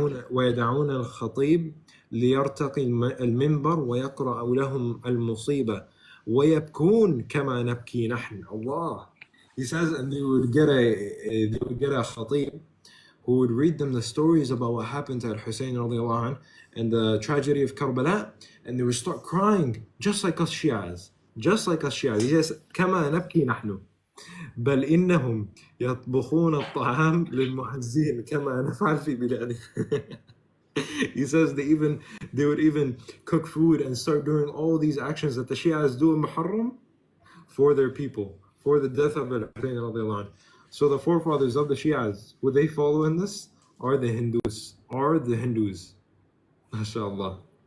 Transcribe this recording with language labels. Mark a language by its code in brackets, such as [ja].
[ar] ويدعون الخطيب ليرتقي المنبر ويقرأ لهم المصيبة ويبكون كما نبكي نحن. Allah. [en] He says, and they would get a khatib who would read them the stories about what happened to Al-Hussein radiallahu anh, and the tragedy of Karbala, and they would start crying just like us Shias. Just like us Shias. He says, [ar] كما نبكي نحن بل إنهم يطبخون الطعام للمعزين كما نفعل في بلادنا. [en] He says they would even cook food and start doing all these actions that the Shias do in Muharram for their people, for the death of Al-Hussein radiallahu anh. So the forefathers of the Shias, would they follow in this? Are the Hindus? MashaAllah.